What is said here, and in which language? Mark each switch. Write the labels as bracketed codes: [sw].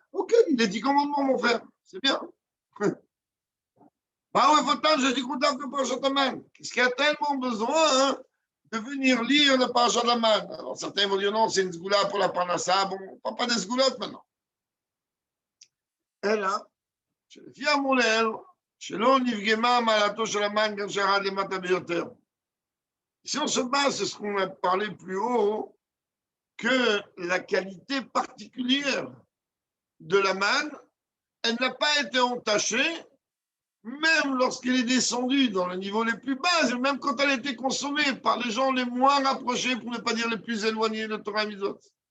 [fr] Ok, il est 10 commandements, mon frère. C'est bien. Bah ouais, faut je dis content que le paracha de la manne. Qu'est-ce qu'il y a tellement besoin de venir lire le paracha de la manne? Alors, certains vont dire non, c'est une sgoula pour la parnassa. Bon, on ne parle pas des sgoulottes maintenant. [he] אלא שלפי המולל, שלא נפגמה מעלתו של המן גם שירד למטה ביותר. [fr] Si on se base, c'est ce qu'on a parlé plus haut, que la qualité particulière de la manne, elle n'a pas été entachée, même lorsqu'elle est descendue dans les niveaux les plus bas, et même quand elle a été consommée par les gens les moins rapprochés, pour ne pas dire les plus éloignés de Torah Mitzvot.